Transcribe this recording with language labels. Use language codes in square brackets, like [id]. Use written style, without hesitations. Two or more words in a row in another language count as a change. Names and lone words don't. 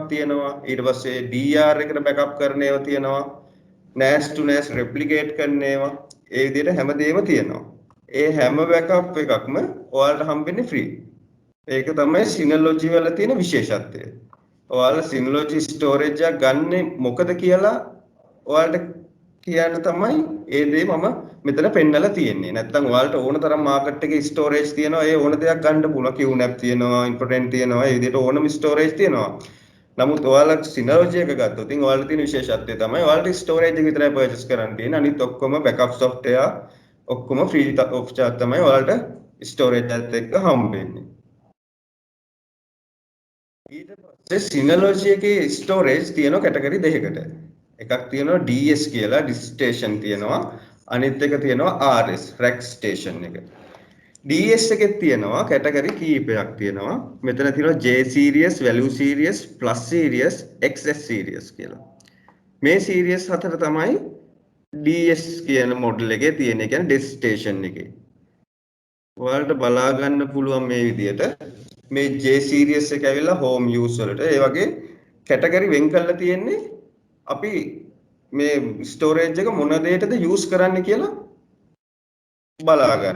[si] තියෙනවා ඊට පස්සේ DR එකට backup කරන ඒවා තියෙනවා [en] NAS to NAS replicate [si] කරන ඒවා ඒ විදිහට හැමදේම තියෙනවා ඒ හැම backup එකක්ම ඔයාලට හම්බෙන්නේ free ඒක තමයි Synology වල තියෙන විශේෂත්වය ඔයාලා Synology storage එක ගන්නෙ මොකද කියලා ඔයාලට කියන්න තමයි ඒ දේ මම මෙතන පෙන්නලා තියෙන්නේ. නැත්නම් ඔයාලට ඕන තරම් මාකට් එකේ ස්ටෝරේජ් තියෙනවා. ඒ ඕන දෙයක් ගන්න පුළුවන්. QNAP තියෙනවා, Infotend තියෙනවා. ඒ විදිහට ඕනම ස්ටෝරේජ් තියෙනවා. නමුත් ඔයාලා Synology එක ගත්තොත් ඉතින් ඔයාලට තියෙන විශේෂත්වය තමයි ඔයාලට ස්ටෝරේජ් එක විතරයි පර්චේස් කරන්න තියෙන්නේ. අනිත් ඔක්කොම බෑකප් software ඔක්කොම [en] free of charge [si] තමයි ඔයාලට ස්ටෝරේජ් එකත් එක්ක හම්බෙන්නේ. ඊට පස්සේ Synology එකේ ස්ටෝරේජ් තියෙනවා කැටගරි දෙකකට. එකක් තියෙනවා DS කියලා [en] disk station [si] තියෙනවා අනිත් එක තියෙනවා RS [en] rack station [si] එක. DS එකේ තියෙනවා කැටගරි කීපයක් තියෙනවා. මෙතන තියෙනවා [en] J series, value series, plus series, XS series [si] කියලා. මේ series හතර තමයි DS කියන මොඩල් එකේ තියෙන. ඒ කියන්නේ [en] disk station [si] එකේ. ඔයාලට බලා ගන්න පුළුවන් මේ විදිහට මේ [en] J series [si] එක ඇවිල්ලා [en] home use [si] වලට ඒ වගේ කැටගරි වෙන් කරලා තියෙන්නේ අපි මේ ස්ටෝරේජ් එක මොන දෙයකටද යූස් කරන්න කියලා බලා ගන්න.